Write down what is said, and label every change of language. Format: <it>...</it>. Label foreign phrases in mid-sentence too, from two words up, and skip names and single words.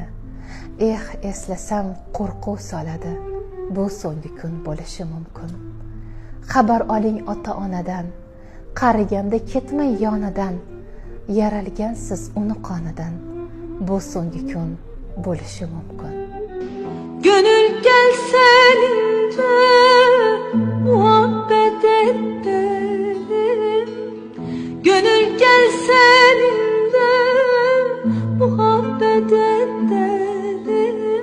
<uz>Eslasam qo'rquv soladi. Bu so'nggi kun bo'lishi mumkin. Xabar oling ota-onadan. Qariganda ketmay yonidan. Yaralgansiz uni qonidan. Bu so'nggi kun bo'lishi mumkin.</uz> <tr>Gönül gel senince muhabbet edelim. Gönül gel seninle muhabbet edelim.</tr>